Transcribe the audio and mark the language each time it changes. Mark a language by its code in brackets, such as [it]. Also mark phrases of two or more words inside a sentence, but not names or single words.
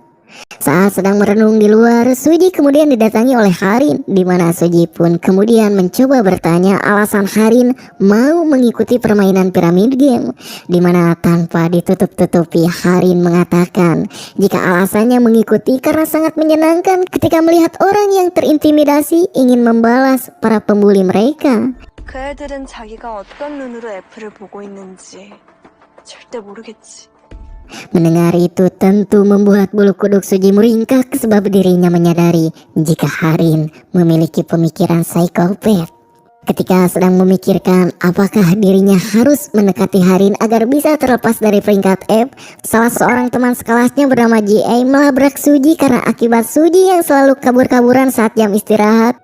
[id] Saat sedang merenung di luar, Suji kemudian didatangi oleh Harin, di mana Suji pun kemudian mencoba bertanya alasan Harin mau mengikuti permainan piramid game, di mana tanpa ditutup-tutupi Harin mengatakan jika alasannya mengikuti karena sangat menyenangkan ketika melihat orang yang terintimidasi ingin membalas para pembuli mereka. [ko] 그 애들은 자기가 어떤 눈으로 F를 보고 있는지 절대 모르겠지. [id] Mendengar itu tentu membuat bulu kuduk Suji meringkak, sebab dirinya menyadari jika Harin memiliki pemikiran psikopat. Ketika sedang memikirkan apakah dirinya harus mendekati Harin agar bisa terlepas dari peringkat F, salah seorang teman sekelasnya bernama JA melabrak Suji karena akibat Suji yang selalu kabur-kaburan saat jam istirahat.